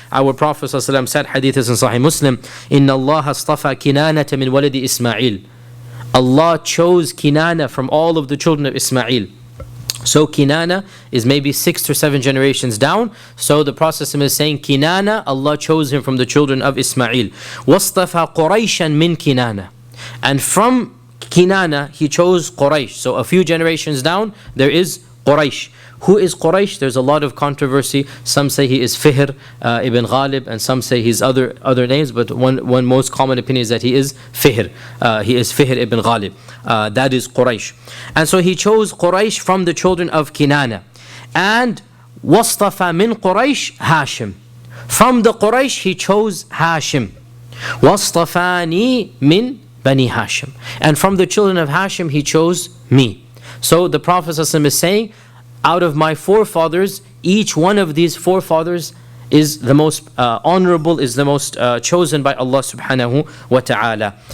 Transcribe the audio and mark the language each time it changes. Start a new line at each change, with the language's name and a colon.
English: Our Prophet ﷺ said, hadith is in Sahih Muslim,
Arabic: إِنَّ اللَّهَ اصْطَفَى كِنَانَةَ مِنْ وَلَدِ إِسْمَاعِيلِ.
English: Allah chose Kinana from all of the children of Ismail. So Kinana is maybe 6 or 7 generations down. So the Prophet is saying Kinana, Allah chose him from the children of Ismail.
Arabic: وَاصْطَفَى قُرَيْشًا مِنْ Kinana.
English: And from Kinana he chose Quraysh. So a few generations down there is Quraysh. Who is Quraysh? There's a lot of controversy. Some say he is Fihr ibn Ghalib, and some say he's other names, but one most common opinion is that he is Fihr. He is Fihr ibn Ghalib. That is Quraysh. And so he chose Quraysh from the children of Kinana.
Arabic: And وَاصْطَفَى مِنْ قُرَيْشٍ Hashim.
English: From the Quraysh he chose Hashim.
Arabic: وَاصْطَفَانِي مِنْ
English: Bani Hashim. And from the children of Hashim he chose me. So the Prophet ﷺ is saying, out of my forefathers, each one of these forefathers is the most honorable, is the most chosen by Allah subhanahu wa ta'ala.